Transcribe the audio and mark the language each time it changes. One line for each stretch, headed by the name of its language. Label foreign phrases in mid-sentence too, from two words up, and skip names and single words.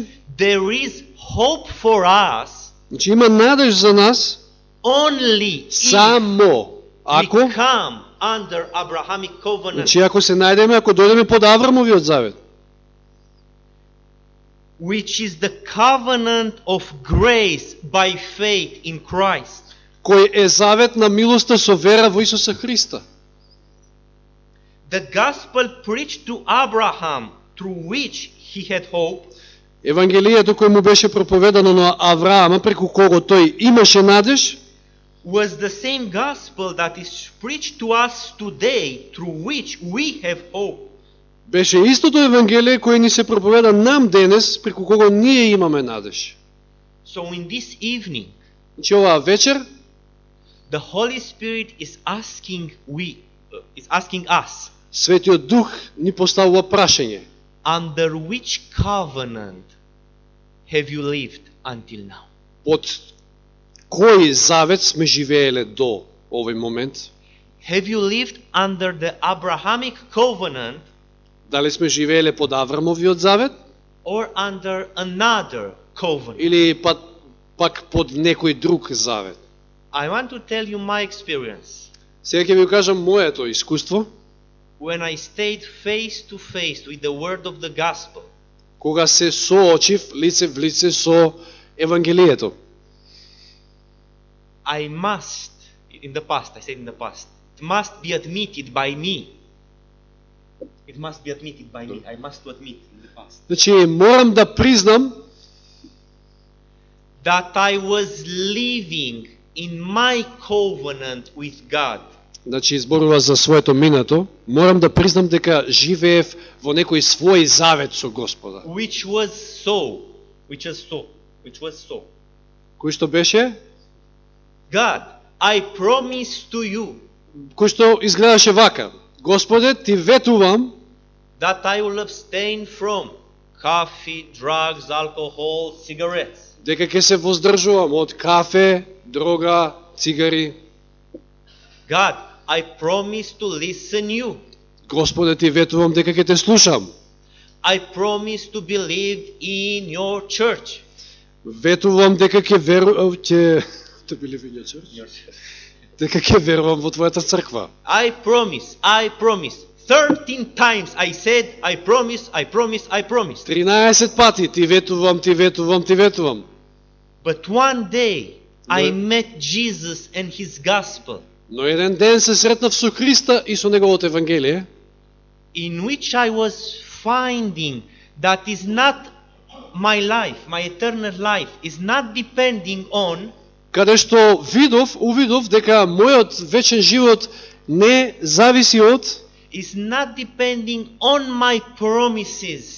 English: there is hope for us
Macedonian: има надеж за нас
English: only if
Macedonian: само ако,
English: we come under Abrahamic covenant.
Macedonian: значи ако се најдеме, ако дојдеме под Аврамовиот завет,
English: Which is the covenant of grace by faith in Christ.
Macedonian: кој е завет на милоста со вера во Исуса Христа.
English: The gospel preached to Abraham, through which he had hope,
Macedonian: Евангелието кој му беше проповедано на Авраама, преку кого тој имаше надеж,
English: was the same gospel that is preached to us today, through which we have hope.
Macedonian: беше истото Евангелие кој ни се проповеда нам денес, преку кого ние имаме надеж.
English: So in this evening,
Macedonian: Значи оваа вечер,
English: the Holy Spirit is asking us,
Macedonian: Светиот Дух ни поставува прашање.
English: under which covenant have you lived until now?
Macedonian: Под кој завет сме живееле до овој момент?
English: Have you lived under the Abrahamic covenant
Macedonian: Дали сме живееле под Аврамовиот завет
English: or under another covenant?
Macedonian: или пак под некој друг завет?
English: I want to tell you my experience.
Macedonian: Сега ќе ви кажам моето искуство,
English: When I stayed face to face with the word of the gospel,
Macedonian: кога се соочив лице в лице со Евангелието.
English: I must, in the past, I said in the past, it must be admitted by me. It must be admitted by me. I must admit in the past.
Macedonian: Значи, морам да признам
English: That I was living in my covenant with God.
Macedonian: Значи, зборува за своето минато, морам да признам дека живеев во некој свој завет со Господа.
English: Which was so.
Macedonian: Кој што беше?
English: God, I promise to you
Macedonian: Кој што изгледаше вака. Господе, ти ветувам
English: that I will abstain from coffee, drugs, alcohol, cigarettes.
Macedonian: дека ќе се воздржувам од кафе, дрога, цигари.
English: God, I promise to listen you.
Macedonian: Господе, ти ветувам дека ќе те слушам.
English: I promise to believe in your church.
Macedonian: Ветувам дека ќе верувам дека ќе верувам во твојата црква.
English: I promise. 13 times I said, I promise.
Macedonian: 13 пати ти ветувам.
English: But one day, I met Jesus and His gospel,
Macedonian: Но еден ден се сретнав со Христа и со неговото Евангелие,
English: in which I was finding that is not my life, my eternal life, is not depending on
Macedonian: каде што увидов дека мојот вечен живот не зависи од,
English: is not depending on my promises,